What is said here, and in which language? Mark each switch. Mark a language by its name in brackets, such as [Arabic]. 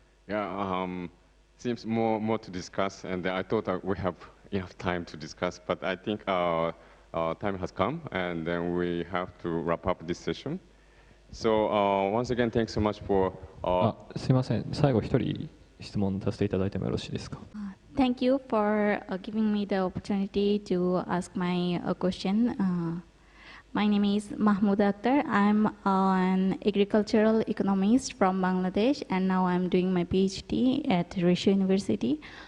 [English] Yeah, seems more to discuss, and I thought we have enough time to discuss, but I think our time has come, and then we have to wrap up this session. So once again, thanks so much for. [Japanese] すいません、最後一人質問させていただいてもよろしいですか。 [English] Thank you for giving me the opportunity to ask my question. My name is Mahmoud Akhtar. I'm an agricultural economist from Bangladesh, and now I'm doing my PhD at Rishu University.